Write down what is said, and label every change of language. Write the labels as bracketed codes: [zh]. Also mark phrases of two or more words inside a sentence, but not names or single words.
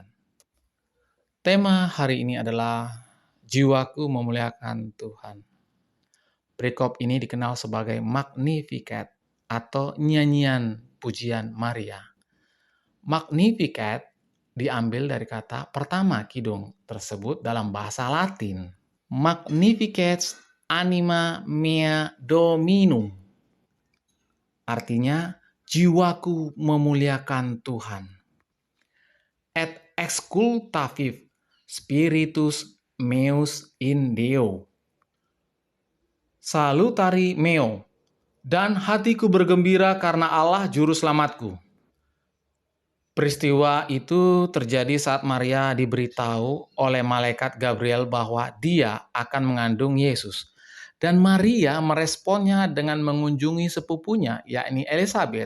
[id] Tema hari ini adalah jiwaku memuliakan Tuhan. Perikop ini dikenal sebagai Magnificat atau nyanyian pujian Maria. Magnificat diambil dari kata pertama kidung tersebut dalam bahasa Latin. [la] Magnificat anima mea dominum. [id] Artinya, jiwaku memuliakan Tuhan. [la] Et excultaviv spiritus meus in Deo. Salutari meo. [id] Dan hatiku bergembira karena Allah juru selamatku. Peristiwa itu terjadi saat Maria diberitahu oleh malaikat Gabriel bahwa dia akan mengandung Yesus. Dan Maria meresponnya dengan mengunjungi sepupunya, yakni Elizabeth.